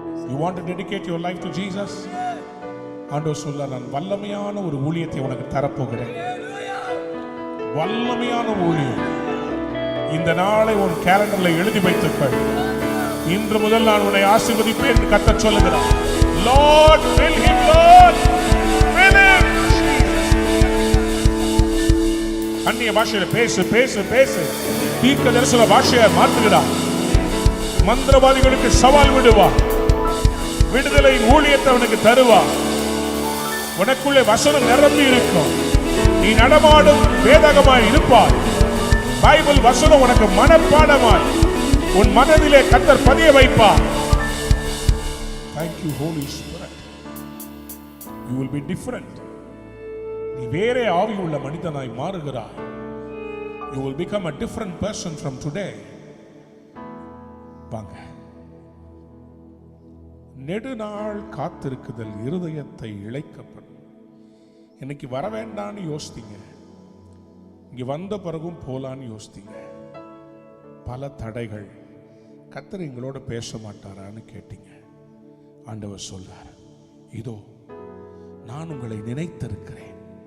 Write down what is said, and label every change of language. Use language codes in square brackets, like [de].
[en] You want to dedicate your life to Jesus? [ta] ஆண்டவர் சொல்ல, நான் வல்லமையான ஒரு ஊழியத்தை உனக்கு தரப்போகிறேன். வல்லமையான ஊழியம். இந்த நாளை உன் கேலண்டர்ல எழுதி வைத்துக்கள். இன்று முதல் நான் உன்னை ஆசீர்வதிப்பேன் என்று கர்த்தர் சொல்லுகிறார். [en] Lord, fill him, Lord, fill him. [ta] அந்நிய பாஷையில பேசு பேசு பேசு. தீர்க்க தரிசன பாஷையை மாற்றுகிறார். மந்திரவாதிகளுக்கு சவால் விடுவார். விடுதலை ஊழியத்தை அவனுக்கு தருவார். உனக்குள்ளே வசனம் நிரம்பி இருக்கும். நீ நடமாடும் வேதகமாய் இருப்பாய். பைபிள் வசனம் உனக்கு மனப்பாடமாய் உன் மனதிலே கர்த்தர் பதிய வைப்பார். [en] Thank you Holy Spirit. You will be different. [ta] நீ வேறே ஆவி உள்ள மனிதனாய் மாறுகிறாய். [en] You will become a different person from today. [ta] வாங்க. நெடுநாள் காத்திருக்குதல் இருதயத்தை இளைக்கப்படும். இன்னைக்கு வர வேண்டான்னு யோசித்தீங்க, இங்க வந்த பிறகும் போலான்னு யோசித்தீங்க. பல தடைகள். கர்த்தர் எங்களோட பேச மாட்டாரான்னு கேட்டீங்க. ஆண்டவர் சொல்றார், இதோ நான் உங்களை நினைத்திருக்கிறேன்.